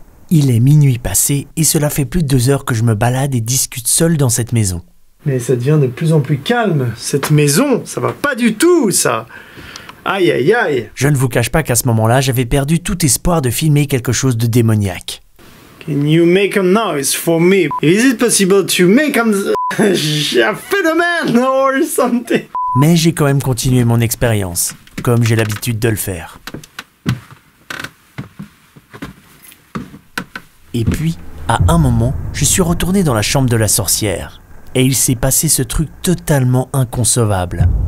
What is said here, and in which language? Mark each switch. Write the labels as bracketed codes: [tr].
[fr] Il est minuit passé et cela fait plus de 2 heures que je me balade et discute seul dans cette maison. Mais ça devient de plus en plus calme. Cette maison, ça va pas du tout, ça. Aïe, aïe, aïe. Je ne vous cache pas qu'à ce moment-là, j'avais perdu tout espoir de filmer quelque chose de démoniaque. [en] Can you make a noise for me? Is it possible to make a phenomenon or something? [fr] Mais j'ai quand même continué mon expérience, comme j'ai l'habitude de le faire. Et puis, à un moment, je suis retourné dans la chambre de la sorcière. Et il s'est passé ce truc totalement inconcevable.